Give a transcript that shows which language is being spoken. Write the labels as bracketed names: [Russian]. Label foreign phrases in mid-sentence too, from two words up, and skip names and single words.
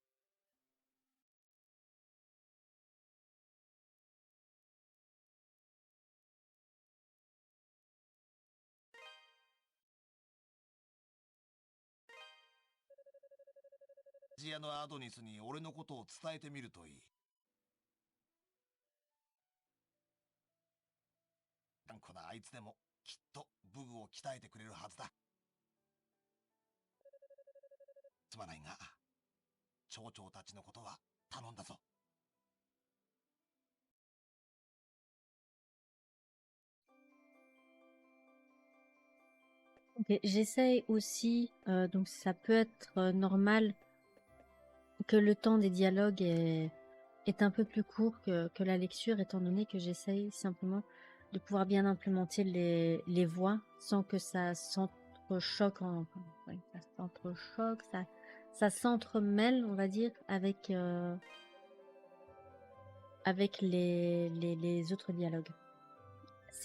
[Japanese] ジアのアドニスに俺のことを伝えてみるといい。頑固なあいつでもきっと武具を鍛えてくれるはずだ。すまないが町長たちのことは頼んだぞ。 [French] Ok, j'essaye aussi, donc ça peut être normal que le temps des dialogues est un peu plus court que la lecture, étant donné que j'essaye simplement de pouvoir bien implémenter les voix sans que ça s'entrechoque, ça s'entremêle, on va dire, avec les autres dialogues.